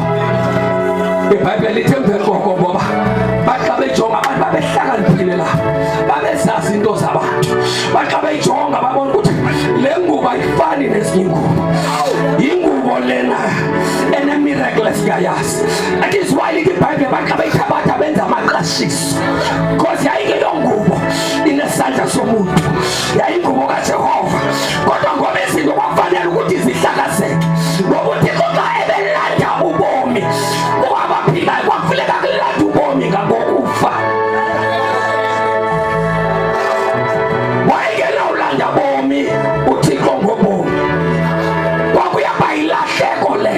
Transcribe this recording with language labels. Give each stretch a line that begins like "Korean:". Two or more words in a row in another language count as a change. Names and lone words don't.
Xhosa: iBhayibheli lithi emveni koko ngoba bathi bejonga abantu babehlakaniphile lapho, babezazi into zabantu, bathi bejonga babona ukuthi le ngubo ayifani nezinye ingubo. Ingubo lena ene-miracle esikayazi.
English: That is why
Xhosa: lithi iBhayibheli bathi beyithabatha benza amaqashiso, because yayingeyo ngubo inesandla somuntu, yayingubo kaJehova. Kodwa ngoba izinto kwafanele ukuthi zihlakazeke, ngoba uThixo xa ebelanda ubomi abaphilayo kwafuneka kulanda ubomi ngakokufa. Wayengenawulanda bomi uThixo ngobomi, kwakuyaba yilahleko le.